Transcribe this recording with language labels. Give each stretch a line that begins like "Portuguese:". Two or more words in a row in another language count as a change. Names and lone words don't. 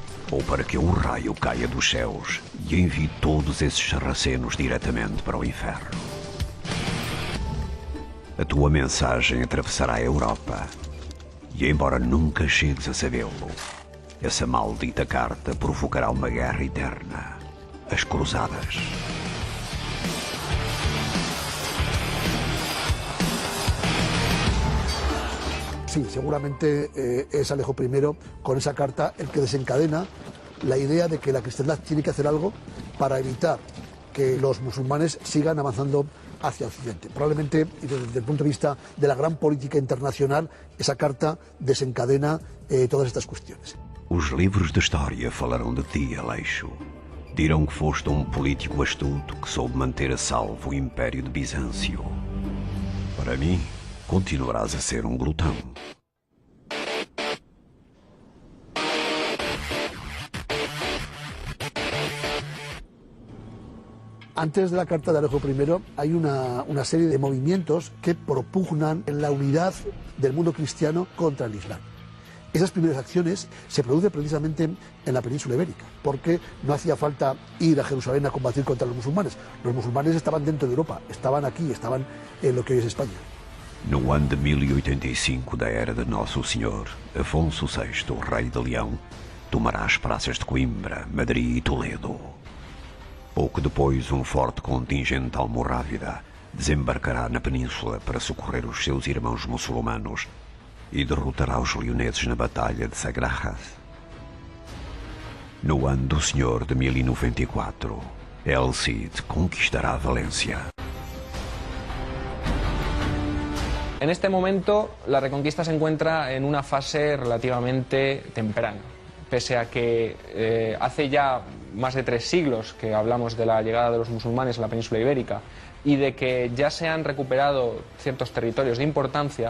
Portuguese: ou para que um raio caia dos céus e envie todos esses sarracenos diretamente para o inferno. A tua mensagem atravessará a Europa e, embora nunca chegues a sabê-lo, essa maldita carta provocará uma guerra eterna, as Cruzadas.
Spanish: Sí, seguramente es Alejo I, con esa carta, el que desencadena la idea de que la cristiandad tiene que hacer algo para evitar que los musulmanes sigan avanzando hacia Occidente. Probablemente, y desde el punto de vista de la gran política internacional, esa carta desencadena todas estas cuestiones.
Portuguese: Os livros de história falarão de ti, Aleixo. Dirão que foste político astuto que soube manter a salvo o Império de Bizâncio. Para mim, continuarás a ser glutão.
Spanish: Antes de la carta de Alejo I hay una serie de movimientos que propugnan en la unidad del mundo cristiano contra el Islam. Esas primeras acciones se producen precisamente en la península ibérica, porque no hacía falta ir a Jerusalén a combatir contra los musulmanes. Los musulmanes estaban dentro de Europa, estaban aquí, estaban en lo que hoy es España.
Portuguese: No ano de 1085 da era de Nosso Senhor, Afonso VI, rei de Leão, tomará as praças de Coimbra, Madrid e Toledo. Pouco depois, forte contingente almorávida desembarcará na península para socorrer os seus irmãos muçulmanos e derrotará os leoneses na Batalha de Sagrajas. No ano do Senhor de 1094, El Cid conquistará Valência.
Spanish: En este momento, la Reconquista se encuentra en una fase relativamente temprana, pese a que hace ya más de 3 siglos que hablamos de la llegada de los musulmanes a la península ibérica y de que ya se han recuperado ciertos territorios de importancia.